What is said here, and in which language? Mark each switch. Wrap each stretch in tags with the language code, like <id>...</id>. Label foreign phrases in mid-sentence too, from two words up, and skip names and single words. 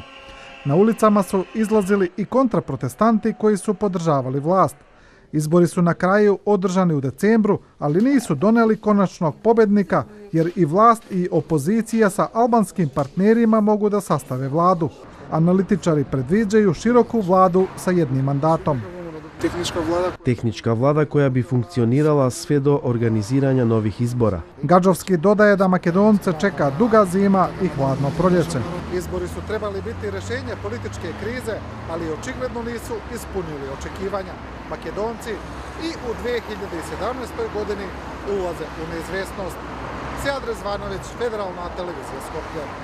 <bs>Na ulicama su izlazili i kontraprotestanti koji su podržavali vlast. Izbori su na kraju održani u decembru, ali nisu doneli konačnog pobjednika jer i vlast i opozicija sa albanskim partnerima mogu da sastave vladu. Analitičari predviđaju široku vladu sa jednim mandatom.</bs> <sr>Техничка влада која би функционирала све до организирање нових избора.</sr> <bs>Gadžovski dodaje da Makedonce čeka duga zima i hladno proljeće. Izbori su trebali biti rješenje političke krize, ali očigledno nisu ispunili očekivanja. Makedonci i u 2017. godini ulaze u neizvjesnost. Sead Rezvanović, Federalna televizija Skopje.</bs>